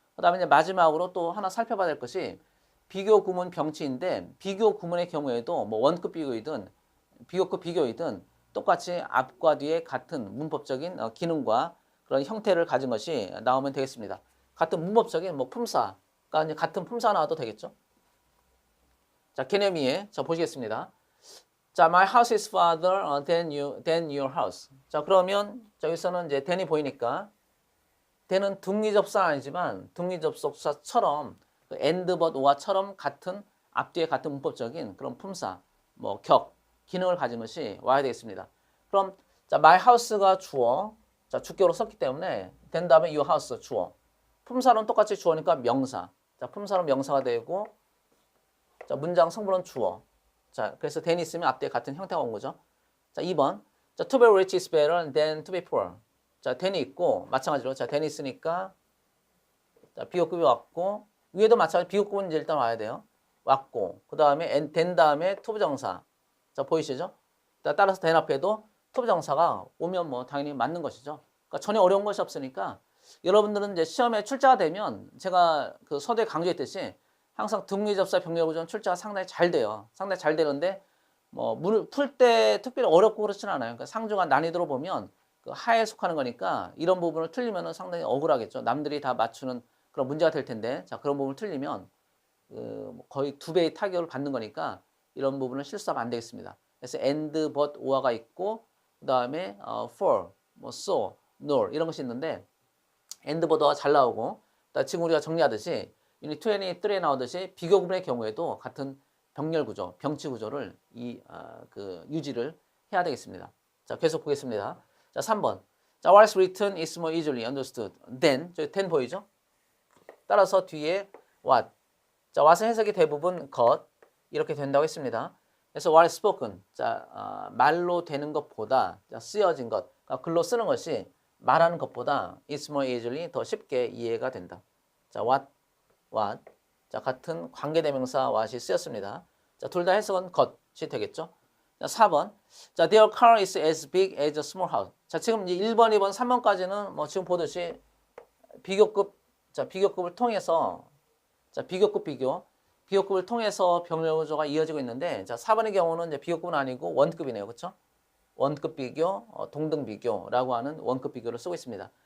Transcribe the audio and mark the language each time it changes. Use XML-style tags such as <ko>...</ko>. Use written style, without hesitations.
<ko>그다음에 이제 마지막으로 또 하나 살펴봐야 될 것이 비교 구문 병치인데 비교 구문의 경우에도 뭐 원급 비교이든 비교급 비교이든 똑같이 앞과 뒤에 같은 문법적인 기능과 그런 형태를 가진 것이 나오면 되겠습니다. 같은 문법적인 뭐 품사가 이제 같은 품사 나와도 되겠죠. 자, 개념이에 자 보시겠습니다.</ko> <en>자, my house is farther than your house.</en> <ko>자, 그러면 여기서는 이제 than이 보이니까 than은 등위 접속사 아니지만 등위 접속사처럼 그 and, but, or처럼 같은 앞뒤에 같은 문법적인 그런 품사, 뭐 기능을 가진 것이 와야 되겠습니다. 그럼 자, my house가 주어, 자, 주격으로 썼기 때문에 된 다음에 your house 주어. 품사로는 똑같이 주어니까 명사. 자, 품사로 명사가 되고 자, 문장 성분은 주어. 자, 그래서 than 있으면 앞뒤에 같은 형태가 온 거죠. 자, 2번.</ko> <en>자, to be rich is better than to be poor.</en> <ko>자, than이 있고 마찬가지로 자, than 있으니까 자, 비교급이 왔고 위에도 마찬가지로 비교급은 이제 일단 와야 돼요. 왔고 그다음에 than 다음에 투부정사. 자, 보이시죠? 따라서 than 앞에도 투부정사가 오면 뭐 당연히 맞는 것이죠. 그러니까 전혀 어려운 것이 없으니까 여러분들은 이제 시험에 출제가 되면 제가 그 서두에 강조했듯이 항상 등위 접사 병렬 구조는 출제가 상당히 잘 돼요. 상당히 잘 되는데 뭐 문을 풀 때 특별히 어렵고 그렇진 않아요. 그러니까 상중하 난이도로 보면 그 하에 속하는 거니까 이런 부분을 틀리면은 상당히 억울하겠죠. 남들이 다 맞추는 그런 문제가 될 텐데 자 그런 부분을 틀리면 그 거의 2배의 타격을 받는 거니까 이런 부분을 실수하면 안 되겠습니다. 그래서 and, but, or가 있고 그다음에 for, 뭐 so, nor 이런 것이 있는데 and, but가 잘 나오고 지금 우리가 정리하듯이 유닛 23에 나오듯이 비교 구문의 경우에도 같은 병렬 구조, 병치 구조를 유지를 해야 되겠습니다. 자, 계속 보겠습니다. 자, 3번.</ko> <en>자, what's written is more easily understood than.</en> <ko>저기 than 보이죠? 따라서 뒤에 what. 자, what은 해석이 대부분 것 이렇게 된다고 했습니다.</ko> <en>그래서 what is spoken.</en> <ko>자, 말로 되는 것보다 자, 쓰여진 것, 그러니까 글로 쓰는 것이 말하는 것보다</ko> <en>is more easily</en> <ko>더 쉽게 이해가 된다. 자, what. 자, 같은 관계대명사 what이 쓰였습니다. 자, 둘 다 해석은 것이 되겠죠. 자, 4번.</ko> <en>자, their car is as big as a small house.</en> <ko>자, 지금 이제 1번, 2번, 3번까지는 뭐 지금 보듯이 비교급을 통해서 자, 비교급을 통해서 병렬 구조가 이어지고 있는데 자, 4번의 경우는 이제 비교급은 아니고 원급이네요. 그렇죠? 원급 비교, 동등 비교라고 하는 원급 비교를 쓰고 있습니다.</ko>